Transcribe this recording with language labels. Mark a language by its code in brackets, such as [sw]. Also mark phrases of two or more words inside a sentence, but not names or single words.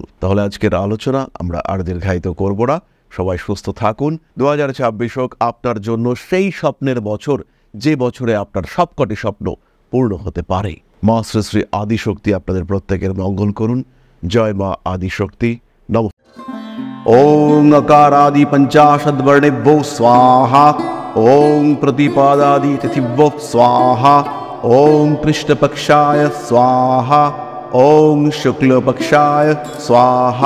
[bn] তাহলে আজকের আলোচনা আমরা আর দীর্ঘায়িত করব না। সবাই সুস্থ থাকুন। 2026 হোক আপনার জন্য সেই স্বপ্নের বছর যে বছরে আপনার সবকটি স্বপ্ন পূর্ণ হতে পারে। মা শ্রী শ্রী আদিশক্তি আপনাদের প্রত্যেকের মঙ্গল করুন। জয় মা আদিশক্তি। নমঃ। [sa] ওং अकारादि पंचाशद्वर्णेभ्यो स्वाहा। ओं प्रतिपादादि तिथिभ्यो स्वाहा। ओं कृष्णपक्षाय स्वाहा। ओं शुक्लपक्षाय स्वाहा।